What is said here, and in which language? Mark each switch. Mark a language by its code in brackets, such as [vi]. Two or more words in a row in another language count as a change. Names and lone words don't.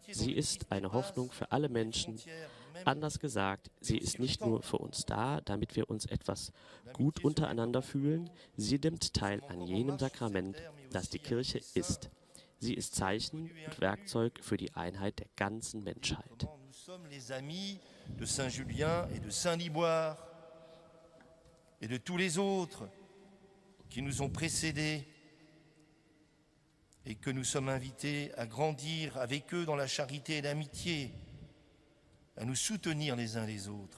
[de] Sie ist eine Hoffnung für alle Menschen. Anders gesagt, sie ist nicht nur für uns da, damit wir uns etwas gut untereinander fühlen. Sie nimmt teil an jenem Sakrament, das die Kirche ist. Sie ist Zeichen und Werkzeug für die Einheit der ganzen Menschheit. [fr] Nous sommes les amis de Saint Julien et de Saint Liboire et de tous les autres qui nous ont précédés et que nous sommes invités à grandir avec eux dans la charité et l'amitié, à nous soutenir les uns les autres.